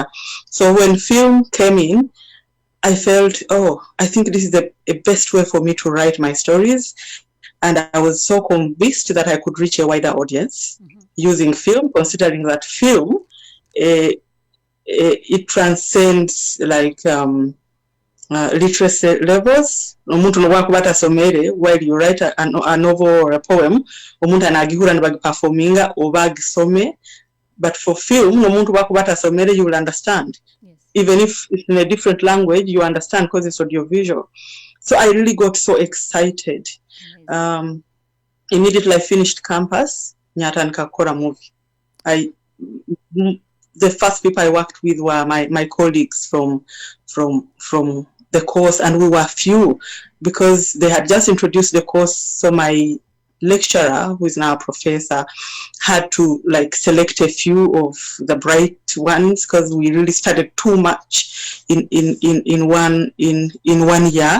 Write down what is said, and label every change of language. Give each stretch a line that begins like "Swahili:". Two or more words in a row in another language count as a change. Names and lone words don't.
English: So when film came in, I felt, oh, I think this is the best way for me to write my stories. And I was so convinced that I could reach a wider audience using film, considering that film, it transcends like literacy levels.
Nyoro: Omuntu nowakuba somere
English: while you write a novel or a poem,
Nyoro: omuntu anagihura nibagiperforminga oba agisome.
English: But for film,
Nyoro: omuntu wakuba somere,
English: you will understand. Yes. Even if it's in a different language, you understand because it's audiovisual. So I really got so excited. Immediately I finished campus,
Nyoro: nyatandika kukora movie.
English: The first people I worked with were my colleagues from the course, and we were few because they had just introduced the course. So my lecturer, who is now a professor, had to like select a few of the bright ones because we really studied too much in one year.